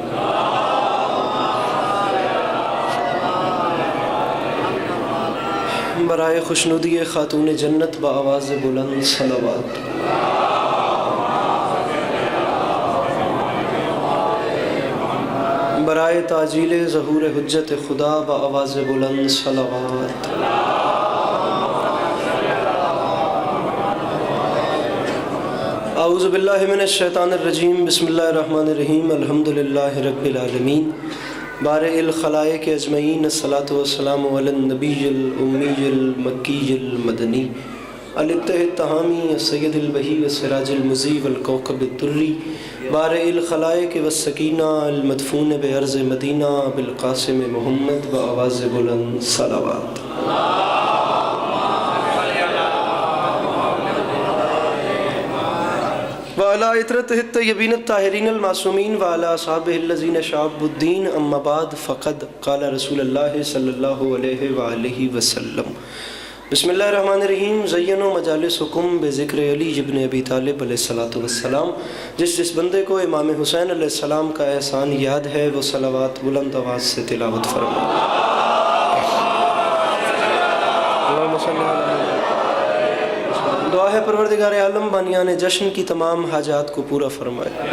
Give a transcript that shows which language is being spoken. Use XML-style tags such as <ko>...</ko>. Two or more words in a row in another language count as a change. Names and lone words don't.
<ur>برائے خوشنودی خاتون جنت با آواز بلند صلوات. برائے تعجیل ظہور حجت خدا با آواز بلند صلوات.</ur> <ar>اعوذ باللہ من الشیطان الرجیم. بسم اللہ الرحمن الرحیم. الحمدللہ رب العالمین. بارئ الخلائق اجمعین. الصلاۃ والسلام علی النبی الامی المکی المدنی الاتح التہامی السید البہی والسراج المضی والکوکب الدری. بارئ الخلائق والسکینہ المدفون بعرض مدینہ بالقاسم محمد</ar> <ur>بآواز بلند صلوات.</ur> <ar>وعلى عطرته الطيبين الطاهرين المعصومين وعلى أصحابه الذين شعبوا الدين. أما بعد فقد قال رسول الله صلى الله عليه وآله وسلم. بسم اللہ الرحمن الرحیم. زینوا مجالسکم بذکر علی ابن ابی طالب علیہ الصلوۃ والسلام.</ar> <ur>جس بندے کو امام حسین علیہ السلام کا احسان یاد ہے وہ صلوات بلند آواز سے تلاوت فرمائے. دعا ہے پروردگار عالم بانیان جشن کی تمام حاجات کو پورا فرمائے.</ur>